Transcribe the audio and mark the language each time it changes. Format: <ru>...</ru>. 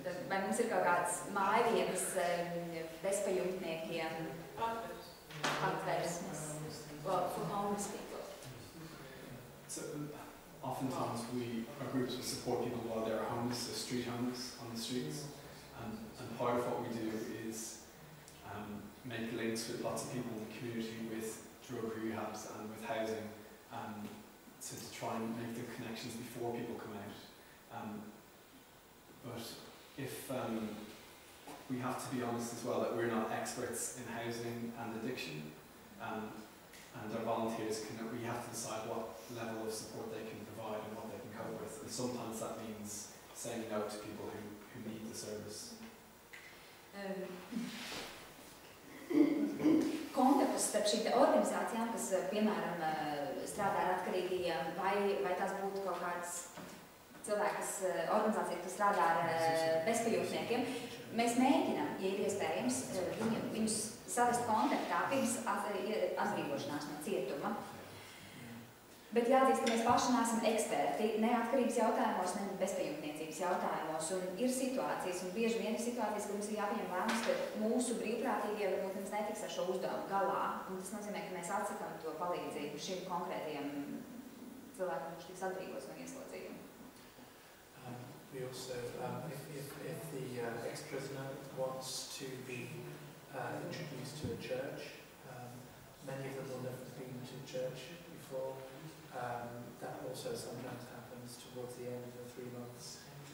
<lv>Vai mums ir kaut kāds mājvietas bezpajumtniekiem atversmes?</lv> <en>Well, for homeless people. So oftentimes our groups will support people while they're homeless, so street homeless on the streets. And part of what we do is make links with lots of people in the community with drug rehabs and with housing, so to try and make the connections before people come out. But if we have to be honest as well that we're not experts in housing and addiction, and our volunteers we have to decide what level of support they can provide and what they can cope with. And sometimes that means saying no to people who need the service.</en> <lv>Kontaktus starp šīm organizācijām, kas, piemēram, strādā ar atkarīgajiem, vai tās būtu kaut kāds cilvēks, organizācija, kas strādā ar bezpajumtniekiem, mēs mēģinām, ja ir iespējams, viņus savest kontaktā pirms atbrīvošanās no cietuma. Bet jāatzīst, ka mēs paši neesam eksperti neatkarības jautājumos, ne bezpajumtniecības jautājumos. Un ir situācijas, un bieži vien ir situācijas, ka mums ir jāpieņem lēmums, ka mūsu brīvprātīgie varbūt mums netiks ar šo uzdevumu galā. Un tas nozīmē, ka mēs atsakām to palīdzību šim konkrētajam cilvēkam, kurš tiks atbrīvots no ieslodzījuma.</lv> <en>We also, if the ex-prisoner wants to be introduced to a church, many of them will never have been to church before. That also sometimes happens towards the end of the 3 months.</en>